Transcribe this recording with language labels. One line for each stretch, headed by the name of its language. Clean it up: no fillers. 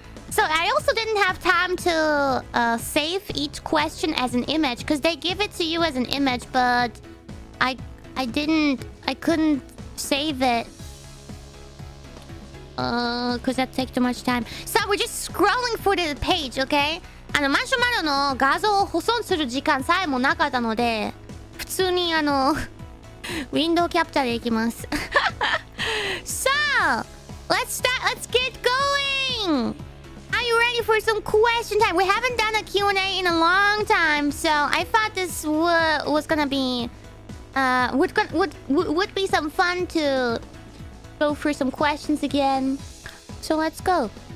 English: So I also didn't have time to save each question as an image, because they give it to you as an image, but I couldn't save it. Because that takes too much time. So we're just scrolling for the page, okay?
Japanese: マシュマロの画像を保存する時間さえもなかったので、普通にウィンドウキャプチャーでいきます。
English: So, let's get going! Are you ready for some question time? We haven't done a Q&A in a long time, so I thought this was gonna be would be some fun to go through some questions again. So let's go.